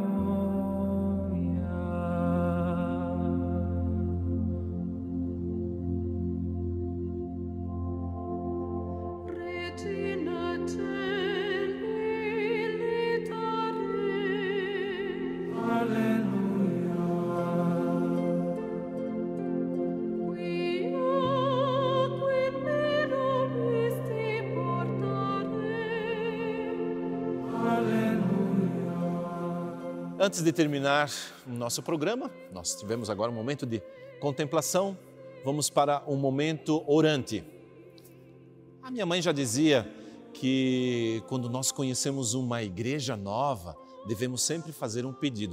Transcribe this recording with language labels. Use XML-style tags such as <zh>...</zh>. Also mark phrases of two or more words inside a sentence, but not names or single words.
<la>Regina Celi litare. Aleluia. Quia quid me nobisti portare. Aleluia.</la> <pt>Antes de terminar o nosso programa, nós tivemos agora um momento de contemplação, vamos para um momento orante. A minha mãe já dizia que quando nós conhecemos uma igreja nova, devemos sempre fazer um pedido.</pt>